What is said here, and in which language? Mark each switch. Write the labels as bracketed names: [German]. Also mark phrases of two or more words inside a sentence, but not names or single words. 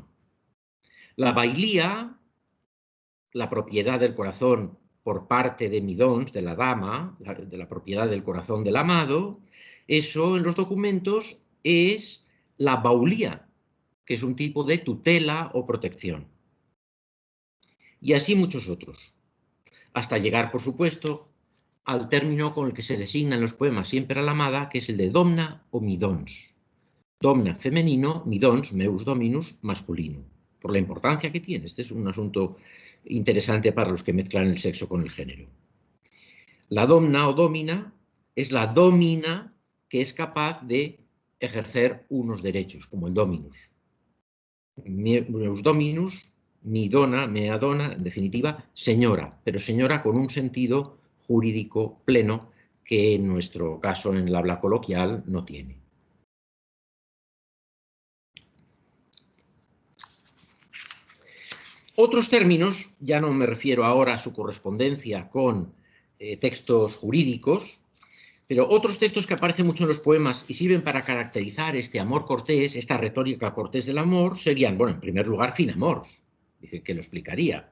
[Spanish] La bailía, la propiedad del corazón por parte de midons, de la dama, de la propiedad del corazón del amado, eso en los documentos es la baulía, que es un tipo de tutela o protección. Y así muchos otros, hasta llegar, por supuesto, al término con el que se designa en los poemas siempre a la amada, que es el de domna o midons. Domna femenino, midons, [Latin] meus dominus, [Spanish] masculino, por la importancia que tiene. Este es un asunto interesante para los que mezclan el sexo con el género. La domna o domina es la domina que es capaz de ejercer unos derechos, como el dominus. [Latin] Meus dominus, [Spanish] mi dona, [Latin] mea dona, [Spanish] en definitiva, señora, pero señora con un sentido jurídico pleno que en nuestro caso, en el habla coloquial, no tiene. Otros términos, ya no me refiero ahora a su correspondencia con textos jurídicos, pero otros textos que aparecen mucho en los poemas y sirven para caracterizar este amor cortés, esta retórica cortés del amor, serían, bueno, en primer lugar, [Occitan] fin amors, [Spanish] dice que lo explicaría.